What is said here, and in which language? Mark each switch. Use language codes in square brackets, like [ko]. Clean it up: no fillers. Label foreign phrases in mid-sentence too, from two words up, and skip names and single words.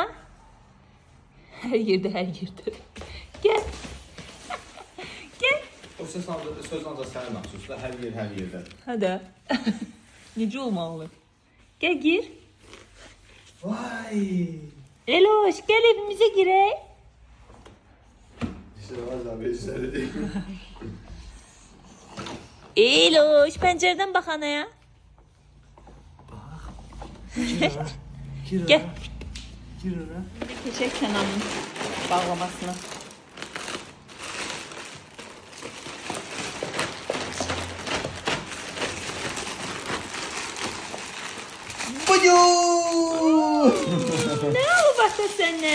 [az] Hər yerdə, hər yerdə. Gəl. Gəl. O söz ancaq sənə məxsusdur, hər yer hər yerdə. Hadi. Necə olmalı? Gəl gir. Vay! Eloş, gəl evimizə girək. [tr] İşte bazen beşleri değil. [az] Eloş, pəncərədən bax anaya. Gəl. Gir ora. Keçək Kənanın bağlamasına. Nə olub ata sənə?